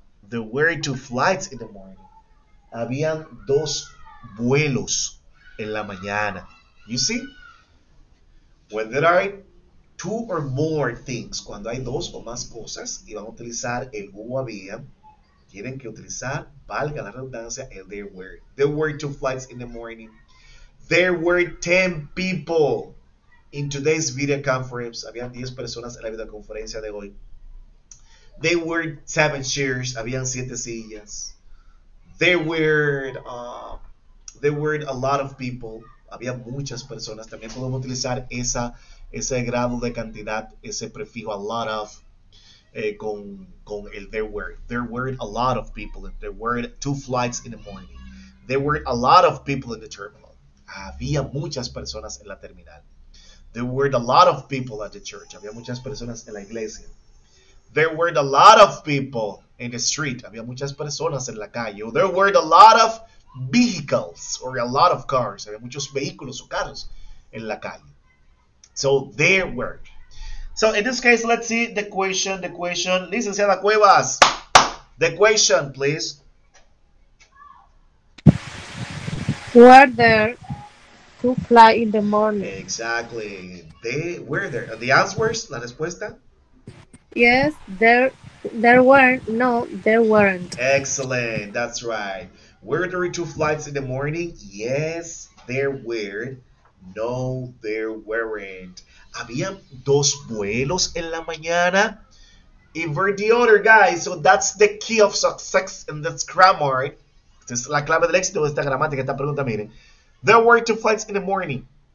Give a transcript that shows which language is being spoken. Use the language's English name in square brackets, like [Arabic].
[English] There were 2 flights in the morning. [Spanish] Habían 2 vuelos en la mañana. [English] You see? When there are two or more things, [Spanish] cuando hay dos o más cosas, y van a utilizar el hubo había, tienen que utilizar, valga la redundancia, el there were. [English] There were 2 flights in the morning. There were 10 people in today's video conference. [Spanish] Habían 10 personas en la videoconferencia de hoy. [English] There were 7 chairs. [Spanish] Habían 7 sillas. [English] There were a lot of people. [Spanish] Había muchas personas. También podemos utilizar ese grado de cantidad, ese prefijo a lot of, con el there were. [English] There were a lot of people. There were 2 flights in the morning. There were a lot of people in the terminal. [Spanish] Había muchas personas en la terminal. [English] There were a lot of people at the church. [Spanish] Había muchas personas en la iglesia. [English] There were a lot of people in the street. [Spanish] Había muchas personas en la calle. [English] There were a lot of vehicles or a lot of cars. [Spanish] Había muchos vehículos o carros en la calle. [English] So there were. So in this case, let's see the question. The question, Licenciada Cuevas. The question, please. Were there to fly in the morning? Exactly. They were there. The answers, [Spanish] la respuesta. [English] Yes, there were. No, there weren't. Excellent. That's right. Were there 2 flights in the morning? Yes, there were. No, there weren't. [Spanish] Habían 2 vuelos en la mañana. [English] Invert the order, guys. So that's the key of success in this grammar. [Spanish] Esta es la clave del éxito de esta gramática, esta pregunta, miren. [English] There were 2 flights in the morning.